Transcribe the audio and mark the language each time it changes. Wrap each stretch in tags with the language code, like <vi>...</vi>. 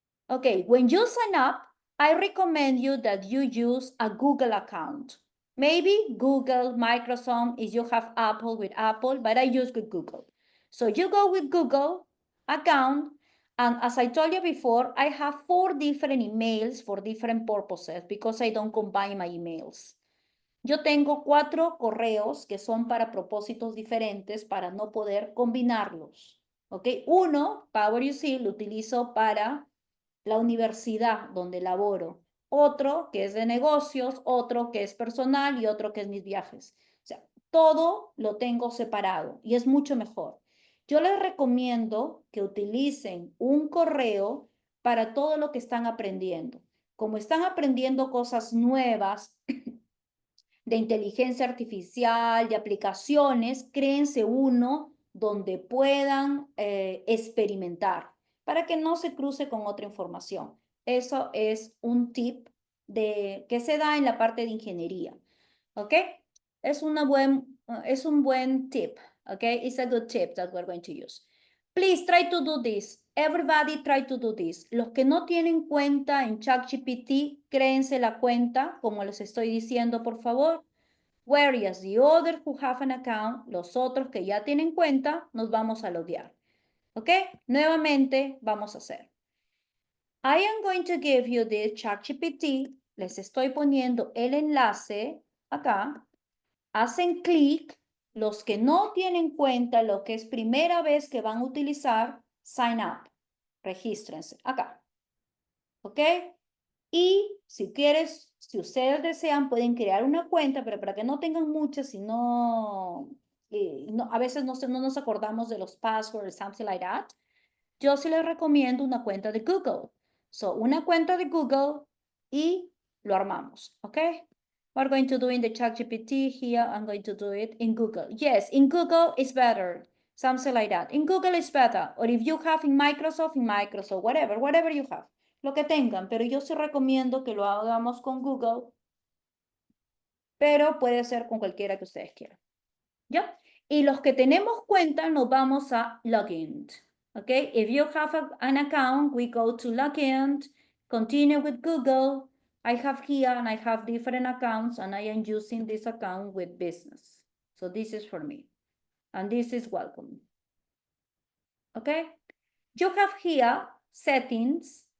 <en>Okay, when you sign up, I recommend you that you use a Google account. Maybe Google, Microsoft, if you have Apple with Apple, but I use with Google. So you go with Google account, and as I told you before, I have 4 different emails for different purposes because I don't combine my emails.</en> <es>Yo tengo 4 correos que son para propósitos diferentes para no poder combinarlos. ¿Ok? Uno, PowerUC, lo utilizo para la universidad donde laboro, otro que es de negocios, otro que es personal y otro que es mis viajes. O sea, todo lo tengo separado y es mucho mejor. Yo les recomiendo que utilicen un correo para todo lo que están aprendiendo. Como están aprendiendo cosas nuevas de inteligencia artificial, de aplicaciones, créense uno donde puedan experimentar para que no se cruce con otra información. Eso es un tip que se da en la parte de ingeniería. ¿Ok? Es un buen tip. ¿Ok?</es> <en>It's a good tip that we're going to use. Please try to do this. Everybody try to do this.</en> <es>Los que no tienen cuenta en ChatGPT, créense la cuenta, como les estoy diciendo, por favor.</es> <en>Whereas the other who have an account,</en> <es>los otros que ya tienen cuenta, nos vamos a loguear. ¿Ok? Nuevamente, vamos a hacer.</es> <en>I am going to give you the ChatGPT.</en> <es>Les estoy poniendo el enlace acá. Hacen clic. Los que no tienen cuenta, lo que es primera vez que van a utilizar, sign up. Regístrense acá. ¿Ok? Y si ustedes desean, pueden crear una cuenta, pero para que no tengan muchas, si no, a veces no nos acordamos de los passwords,</es> <en>something like that,</en> <es>yo sí les recomiendo una cuenta de Google. So, una cuenta de Google y lo armamos, ¿ok?</es> <en>We're going to do in the ChatGPT here. I'm going to do it in Google. Yes, in Google it's better. Something like that. In Google it's better. Or if you have in Microsoft, whatever you have.</en> <es>Lo que tengan, pero yo sí recomiendo que lo hagamos con Google, pero puede ser con cualquiera que ustedes quieran. ¿Ya? Y los que tenemos cuenta nos vamos a login.</es> <en>Okay, if you have an account, we go to login, continue with Google. I have here and I have different accounts and I am using this account with business. So this is for me. And this is welcome. Okay, you have here settings.</en>